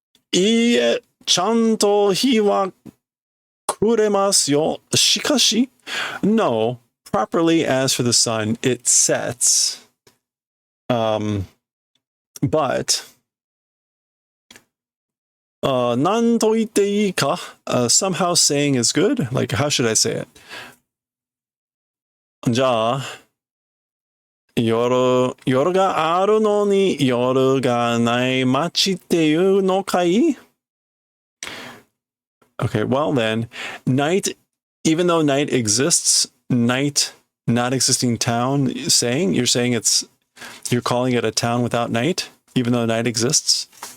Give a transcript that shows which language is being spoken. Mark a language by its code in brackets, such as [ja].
[ja] いいえ、ちゃんと日は暮れますよ。しかし、 [en] no, properly as for the sun, it sets. But, [ja] なんと言っていいか? [en] Somehow saying is good. Like, how should I say it? [ja] じゃあ、夜があるのに夜がない街っていうのかい? [en] Okay, well then, night, even though night exists, night, not existing town, you're saying you're calling it a town without night, even though night exists?